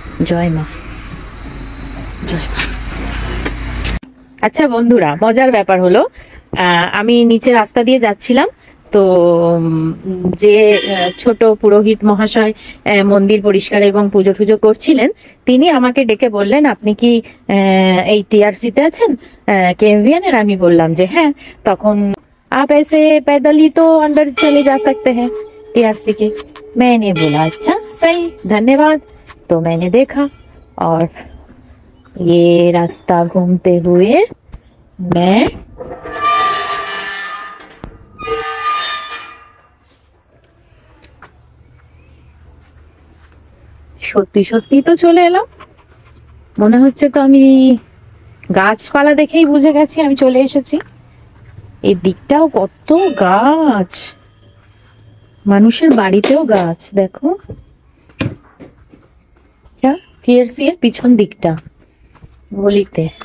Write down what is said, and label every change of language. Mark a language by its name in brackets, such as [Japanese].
[Bangla] জয় মা, জয় মা। আচ্ছা বন্ধুরা, মজার ব্যাপার হলো, আমি নিচে রাস্তা দিয়ে যাচ্ছিলাম, তো যে ছোট পুরোহিত মহাশয় মন্দির পরিষ্কার এবং পুজো টুজো করছিলেন, তিনি আমাকে ডেকে বললেন, আপনি কি এই টিআরসিতে আছেন কেএনভিএন এর? আমি বললাম যে হ্যাঁ। তখন [Hindi] आप ऐसे पैदल ही तो अंदर चले जा सकते हैं टीआरसी के। मैंने बोला अच्छा सही, धन्यवाद। तो मैंने देखा और ये रास्ता घूमते हुए मैं [Bangla] সত্যি সত্যি তো চলে এলাম। মনে হচ্ছে তো আমি গাছপালা দেখেই বুঝে গেছি আমি চলে এসেছি। এই দিকটাও কত গাছ, মানুষের বাড়িতেও গাছ। দেখো টিআরসি এর পিছন দিকটা গলিতে।